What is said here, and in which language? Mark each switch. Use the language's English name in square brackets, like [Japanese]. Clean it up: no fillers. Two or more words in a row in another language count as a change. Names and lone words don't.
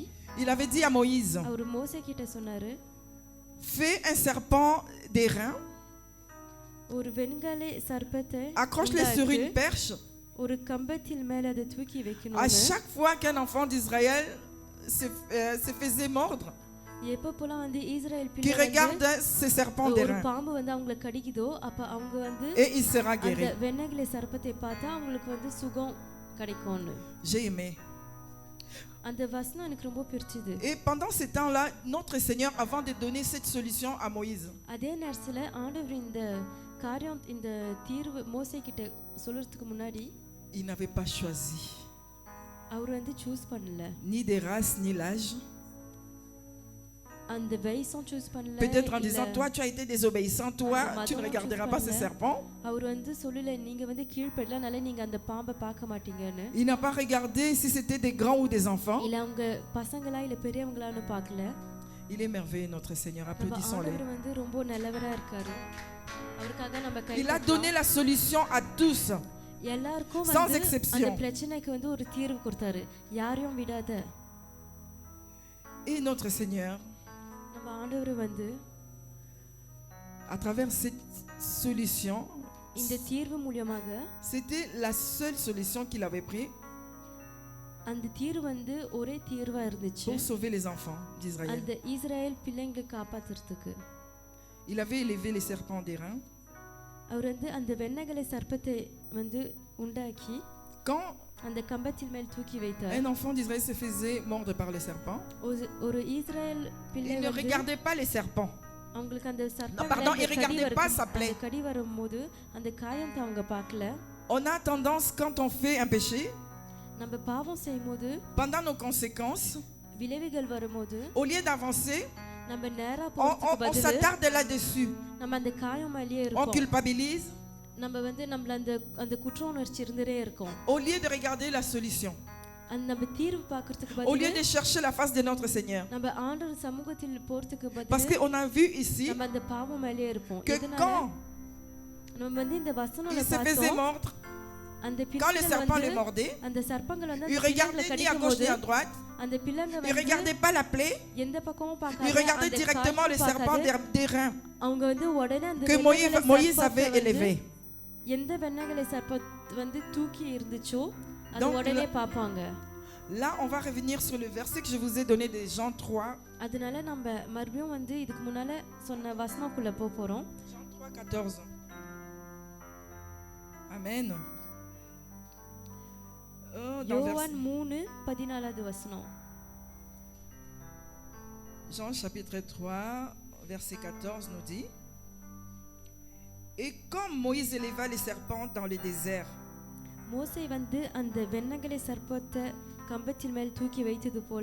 [French] il avait dit à Moïse, [Tamil] அவர் மோசே கிட்ட சொன்னாரு, [French] fais un serpent d'airain, [Tamil] ஒரு வெண்கல சர்ப்பத்தை [French] accroche-le sur une perche. [Tamil] ஒரு கம்பத்தில் மேல அதை தூக்கி [French] À [Tamil] வைக்கணும். [French] chaque fois qu'un enfant d'Israël se faisait mordre, [Tamil] எப்பப்போலாம் வந்து இஸ்ரவேல் [French] qui [Tamil] பிள்ளை வந்து [French] regarde ces serpents [Tamil] ஒரு [French] d'airain, [Tamil] பாம்பு வந்து அவங்களை கடிக்குதோ அப்ப அவங்க வந்து [French] et il sera [Tamil] அந்த [French] guéri. [Tamil] வெண்கல சர்ப்பத்தை பார்த்தா அவங்களுக்கு வந்து சுகம் கிடைக்கும்னு. [French] J'ai aimé. [Tamil] அந்த வசனம் எனக்கு ரொம்ப பிடிச்சது. [French] Et pendant ces temps-là, notre Seigneur, avant de donner cette solution à Moïse, [Tamil] அதே நேரத்துல ஆண்டவர் இந்த காரியம் இந்த தீர்வு மோசே கிட்ட சொல்றதுக்கு முன்னாடி [French] il n'avait pas choisi [Tamil] அவர் வந்து சூஸ் பண்ணல. [French] ni des races ni l'âge. [Tamil] அந்த வயசும் சூஸ் பண்ணல. [French] Peut-être en disant, toi tu as été désobéissant, toi tu ne Madame, regarderas tu pas ces parlais. serpents. [Tamil] அவர் வந்து சொல்லல நீங்க வந்து கீழ்ப்படலனால நீங்க அந்த பாம்பை பார்க்க மாட்டீங்கன்னு. [French] Il n'a pas regardé si c'était des grands ou des enfants. [Tamil] இல்ல அவங்க பசங்களா இல்ல பெரியவங்களான்னு பார்க்கல. [French] Il est merveilleux, notre Seigneur. [Tamil] நம்ம [French] Applaudissons-le. [Tamil] ஆண்டவர் வந்து ரொம்ப நல்லவரா இருக்காரு. அவருக்காக நம்ம கை [French] Il a donné la solution à tous. [Tamil] எல்லாருக்கும் [French] sans [Tamil] வந்து [French] exception. [Tamil] அந்த பிரச்சனைக்கு வந்து ஒரு தீர்வு கொடுத்தாரு. யாரையும் விடாத. [French] Et notre Seigneur, [Tamil] நம்ம ஆண்டவர் வந்து [French] à travers cette solution, [Tamil] இந்த தீர்வு மூலமாக [French] c'était la seule solution qu'il avait prise [Tamil] அந்த தீர்வு வந்து ஒரே தீர்வா இருந்துச்சு. [French] pour sauver les enfants d'Israël. [Tamil] அந்த இஸ்ரவேல் பிள்ளைங்களை காப்பாத்துறதுக்கு. [French] Il avait élevé les serpents d'airain. [Tamil] அவர் வந்து அந்த வெண்கல சர்ப்பத்தை வந்து உண்டாக்கி [French] Quand [Tamil] அந்த கம்பத்தின் மேல் தூக்கி வைத்தார். [French] un enfant d'Israël se faisait mordre par les serpents, [Tamil] ஒரு இஸ்ரவேல் பிள்ளை [French] il ne [Tamil] வந்து [French] regardait pas les serpents. [Tamil] அவங்களுக்கு அந்த [French] Non, pardon, il regardait pas sa plaie. [Tamil] கடி வரும்போது அந்த காயத்தை அவங்க பார்க்கல. [French] On a tendance, quand on fait un péché, [Tamil] நம்ம பாவம் செய்யும்போது [French] pendant nos conséquences, [Tamil] விளைவுகள் வரும்போது [French] au lieu d'avancer, [Tamil] நம்ம நேரா [French] on [Tamil] போறதுக்கு பதிலா [French] s'attarde là-dessus. [Tamil] நம்ம அந்த காயம் மேலயே [French] On [Tamil] இருக்கோம். [French] culpabilise, [Tamil] நம்ம வந்து நம்மள அந்த அந்த குற்ற உணர்ச்சி இருந்துட்டே இருக்கும். [French] au lieu de regarder la solution, [Tamil] அந்த நம்ம தீர்வு பார்க்கிறதுக்கு [French] au lieu [Tamil] பதிலா [French] de chercher la face de notre Seigneur. [Tamil] நம்ம ஆண்டவர் சமூகத்தில் போறதுக்கு [French] Parce [Tamil] பதிலா [French] qu'on a vu ici [Tamil] நம்ம அந்த பாவம் மேலயே இருப்போம். [French] que [Tamil] இதனால [French] quand [Tamil] நம்ம வந்து இந்த வசனங்களை [French] il se faisait [Tamil] பார்த்தோம். [French] mordre, [Tamil] அந்த [French] quand le [Tamil] பிள்ளைகள் [French] serpent [Tamil] வந்து [French] les mordait, [Tamil] அந்த சர்ப்பங்கள் வந்து [French] il [Tamil] அந்த பிள்ளைகளை [French] regardait ni à [Tamil] கடிக்கும் [French] gauche [Tamil] போது [French] ni à droite, [Tamil] அந்த பிள்ளைங்க [French] il [Tamil] வந்து [French] regardait pas la plaie, [Tamil] எந்த பக்கமும் [French] il [Tamil] பார்க்காத [French] regardait [Tamil] அந்த [French] directement le [Tamil] காயத்தை [French] serpent [Tamil] பார்க்காத, [French] d'airain [Tamil] அவங்க வந்து உடனே அந்த [French] que [Tamil] வெண்கல [French] Moïse [Tamil] சர்ப்பத்தை [French] avait [Tamil] வந்து [French] élevé. [Tamil] எந்த வெண்ணகலை சர்ப்பம் வந்து தூக்கி இருந்துச்சோ அது [French] Donc, [Tamil] உடனே பார்ப்பாங்க. [French] Là, on va revenir sur le verset que je vous ai donné de Jean 3. [Tamil] அதனால நம்ம மறுபடியும் வந்து இதுக்கு முன்னால சொன்ன வசனக்குள்ள போறோம். [French] Jean 3, 14. Amen. Oh, dans [Tamil] யோவான் 3:14 வசனம். [French] Jean chapitre 3, verset 14 nous dit: Et comme Moïse éleva les serpents dans le désert, [Tamil] மோசே வந்து அந்த வெண்ணகலை சர்ப்பத்தை கம்பத்தின் மேல் தூக்கி வைத்தது போல